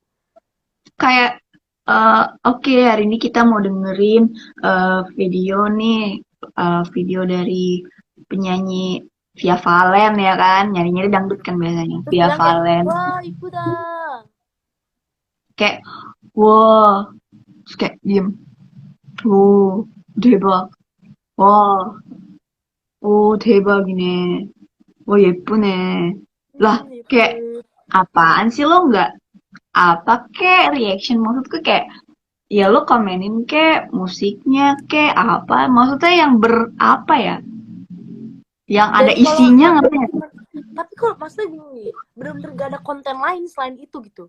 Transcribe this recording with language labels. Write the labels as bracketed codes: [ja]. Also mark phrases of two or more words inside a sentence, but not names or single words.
[id] Kayak oke, hari ini kita mau dengerin video nih, video dari penyanyi Via Valen ya kan, nyari-nyari dangdut kan biasanya Terus Via bilang kayak, Valen. wah ikutan. Kayak wow, terus kayak diem, [ko] wow, 대박, 와, 오, 대박이네, 와, 예쁘네. [id] Lah, kayak Gitu. apaan sih lo nggak apa kek reaction maksudku kayak ya lo komenin kek musiknya kek apa maksudnya yang berapa ya yang ada Dan kalau isinya kan ngerti nggak? tapi kalau maksudnya gini, bener-bener gak ada konten lain selain itu gitu.